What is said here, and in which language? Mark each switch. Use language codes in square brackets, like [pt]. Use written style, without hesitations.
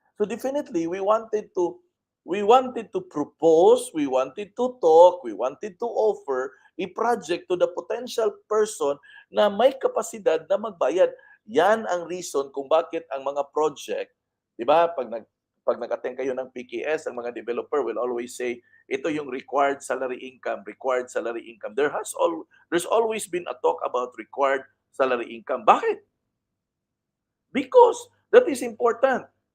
[en] So definitely we wanted to propose, we wanted to talk, we wanted to offer a project to the potential person [tl] na may kapasidad na magbayad. Yan ang reason kung bakit ang mga project, 'di ba, pag nag-attend kayo ng PKS, ang mga developer [en] will always say, [tl] ito yung required salary income, required salary income. [en] There's always been a talk about required salary income. [tl] Bakit? [en] Because that is important.